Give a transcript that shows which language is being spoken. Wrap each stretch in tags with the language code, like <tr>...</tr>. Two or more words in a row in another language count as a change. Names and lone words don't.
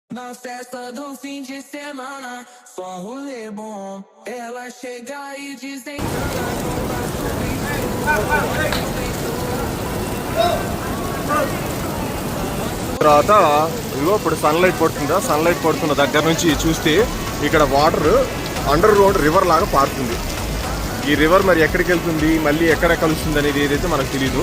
<pt>Na festa do fim de semana, só rolê bom. Ela chega e desentana no braço bem</pt> <te>తర్వాత ఇదిగో ఇప్పుడు సన్లైట్ పడుతుందా, సన్లైట్ పడుతున్న దగ్గర నుంచి చూస్తే ఇక్కడ</te> <en>water underground river</en> <te>లాగా పారుతుంది. ఈ రివర్ మరి ఎక్కడికి వెళ్తుంది, మళ్ళీ ఎక్కడ కలుస్తుంది అనేది ఏదైతే మనకు తెలీదు.</te>